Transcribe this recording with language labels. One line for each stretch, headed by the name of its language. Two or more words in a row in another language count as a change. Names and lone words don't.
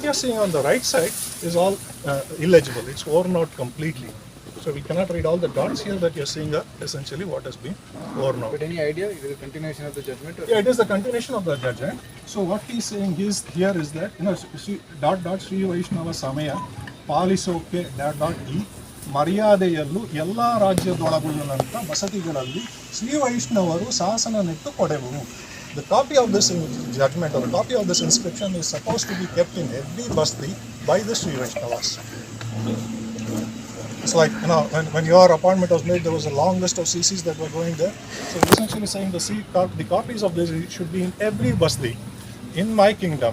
English: What you're seeing on the right side is all illegible. It's worn out completely. So we cannot read all the dots here that you're seeing are essentially what has been worn out. But any idea? Is it a continuation of the judgment? Or Yeah, it is the continuation of the judgment. So what he's saying is here is that
Kannada: ಶ್ರೀ ವೈಷ್ಣವ ಸಮಯ ಪಾಲಿಸೋಕೆ .e ಮರ್ಯಾದೆಯಲ್ಲೂ ಎಲ್ಲ ರಾಜ್ಯದೊಳಗುಳ್ಳಂಥ ಬಸತಿಗಳಲ್ಲಿ ಶ್ರೀ ವೈಷ್ಣವರು ಶಾಸನ ನೆಟ್ಟು ಕೊಡೆವು.
English: The copy of this judgment or the copy of this inscription is supposed to be kept in every basti by the Sri Vaishnavas. It's like, when your appointment was made, there was a long list of CCs that were going there. So essentially saying the copies of this should be in every basti in my kingdom.